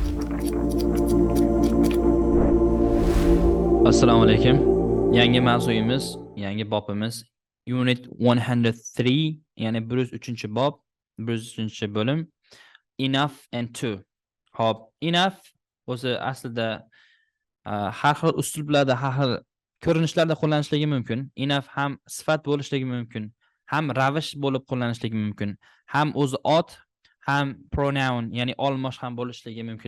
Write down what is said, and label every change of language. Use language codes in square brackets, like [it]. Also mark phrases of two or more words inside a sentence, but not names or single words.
[uz] Assalomu alaykum. Yangi mavzuyimiz, yangi bobimiz Unit 103, ya'ni 103-bob, 103-bo'lim. [en] Enough and to. [uz] Xo'p, enough o'zi aslida har xil uslublarda, har xil ko'rinishlarda qo'llanishligi mumkin. Enough ham sifat bo'lishligi mumkin, ham ravish bo'lib qo'llanishligi mumkin, ham o'zi ot, ham pronoun, ya'ni olmosh ham bo'lishligi mumkin.